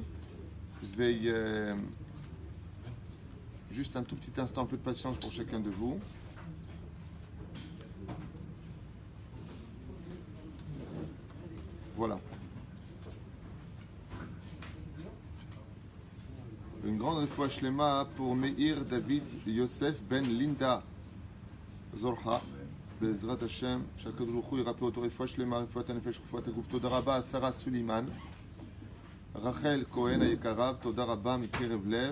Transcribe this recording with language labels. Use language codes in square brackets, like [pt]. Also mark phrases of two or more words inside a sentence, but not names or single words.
[fr] Je vais juste un tout petit instant, un peu de patience pour chacun de vous. Voilà. Une grande [he] רפואה שלמה [fr] pour Meir David Yosef Ben Linda Zorha. [he] בעזרת השם, שהקדוש ברוך הוא ירפא אותו רפואה שלמה, רפואת הנפש, רפואת הגוף. תודה רבה, שרה סולימן. רחל כהן היקרה, תודה רבה מקרב לב.